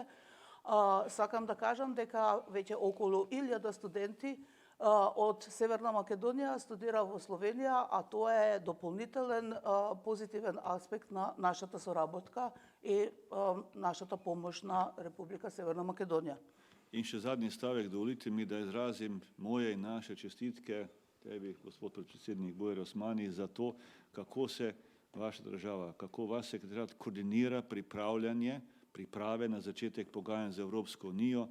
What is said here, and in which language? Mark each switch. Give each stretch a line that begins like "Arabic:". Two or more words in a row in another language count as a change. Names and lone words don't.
Macedonian: Сакам да кажам дека веќе околу 1000 студенти од Северна Македонија студира во Словенија, а тоа е дополнителен позитивен аспект на нашата соработка и нашата помош на Република Северна Македонија.
Slovenian: In še zadnji stavek, dovolite mi, da izrazim moje in naše čestitke tebi, gospod predsednik Bujar Osmani, za to, kako se vaša država, kako vaš sekretariat koordinira priprave na začetek pogajanj z Evropsko unijo.